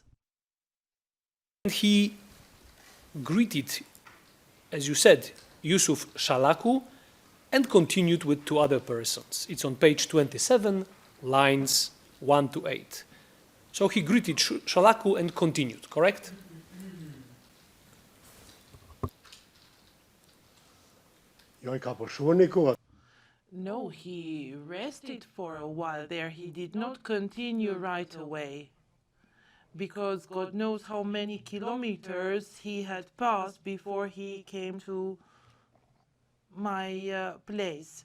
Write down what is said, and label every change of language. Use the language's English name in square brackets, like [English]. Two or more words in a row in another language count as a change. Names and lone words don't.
[English] And he greeted, as you said, Yusuf Shalaku and continued with 2 other persons. It's on page 27, lines 1 to 8. So he greeted Shalaku and continued, correct? [Albanian] jo I ka pushuar një kohë. [English] No, he rested for a while there. He did not continue right away because God knows how many kilometers he had passed before he came to my place.